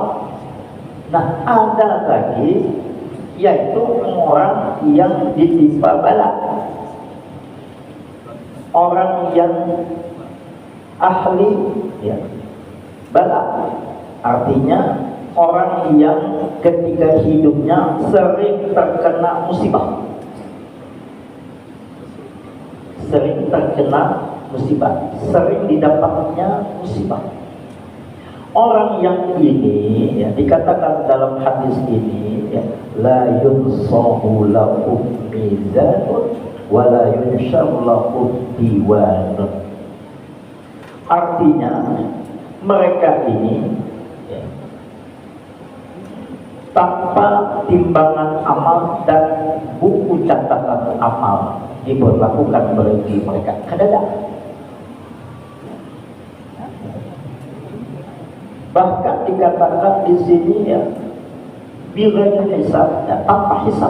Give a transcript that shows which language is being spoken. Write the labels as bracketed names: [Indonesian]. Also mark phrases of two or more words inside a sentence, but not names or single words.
[Indonesian] Nah, ada lagi yaitu orang yang ditimpa bala, orang yang ahli ya, bala, artinya orang yang ketika hidupnya sering terkena musibah, sering didapatnya musibah. Orang yang ini ya, dikatakan dalam hadis ini ya, [Arabic] لا ينصب لهم ميزان ولا ينشر لهم ديوان. [Indonesian] Artinya mereka ini ya, tanpa timbangan amal dan buku catatan amal diberlakukan bagi mereka. Kadang-kadang bahkan dikatakan di sini ya, [Arabic] بلا حساب, [Indonesian] ya, tanpa hisab.